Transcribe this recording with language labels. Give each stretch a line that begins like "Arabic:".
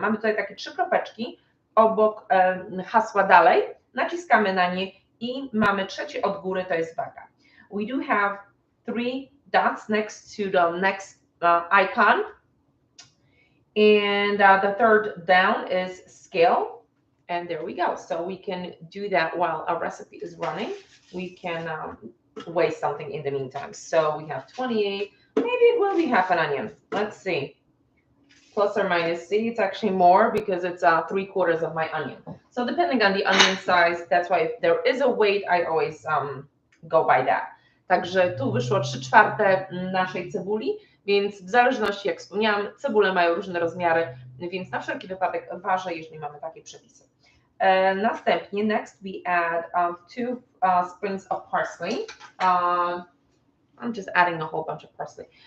Polish: Mamy tutaj takie 3 kropeczki obok hasła dalej, naciskamy na nie i mamy trzecie od góry, to jest waga.
English: We do have 3 dots next to the next icon, and the third down is scale. And there we go. So we can do that while our recipe is running. We can weigh something in the meantime. So we have 28. Maybe it will be half an onion. Let's see. Plus or minus. See, it's actually more because it's 3/4 of my onion. So depending on the onion size, that's why if there is a weight, I always go by that.
Polish: Także tu wyszło 3/4 naszej cebuli, więc w zależności, jak wspomniałam, cebule mają różne rozmiary, więc na wszelki wypadek ważę, jeżeli mamy takie przepisy. Następnie,
English: next we add 2 sprigs of parsley. I'm just adding a whole bunch of parsley.